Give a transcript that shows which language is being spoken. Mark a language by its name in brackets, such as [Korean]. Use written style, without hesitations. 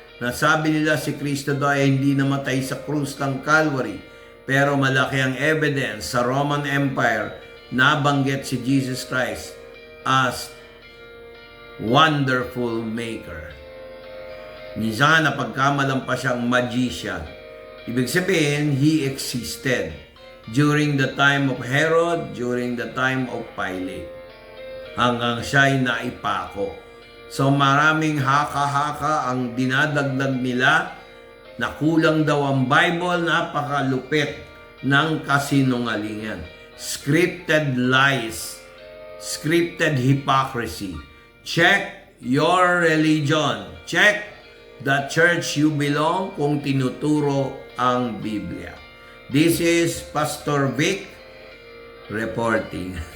[Filipino] Nasabi nila si Kristo daw ay hindi namatay sa krus ng Calvary. Pero malaki ang evidence sa Roman Empire na banggit si Jesus Christ [English] as wonderful maker. [Filipino] Minsan napagkamalan pa siyang magician. Ibig sabihin, [English] he existed during the time of Herod, during the time of Pilate. [Filipino] Hanggang siya'y naipako. So maraming haka-haka ang dinadagdag nila na kulang daw ang Bible, napakalupit ng kasinungalingan. [English] Scripted lies, scripted hypocrisy. Check your religion. Check the church you belong [Filipino] kung tinuturo ang Biblia. [English] This is Pastor Vic reporting.